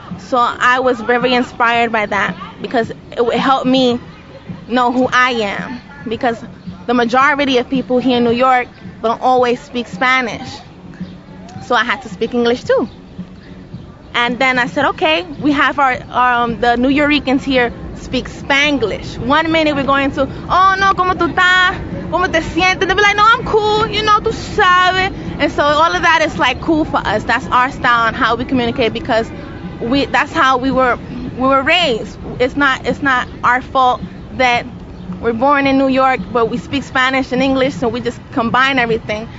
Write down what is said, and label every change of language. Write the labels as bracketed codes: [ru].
[en] So I was very inspired by that, because it helped me know who I am. Because the majority of people here in New York don't always speak Spanish. So I had to speak English too. And then I said, okay, we have the New Yorkers here speak Spanglish. 1 minute we're going to, oh no, ¿cómo tú estás? [es] ¿Cómo te sientes? [en] They'll be like, no, I'm cool, you know, tú sabes. And so all of that is like cool for us. That's our style and how we communicate, because that's how we were raised. It's not our fault that we're born in New York, but we speak Spanish and English, so we just combine everything.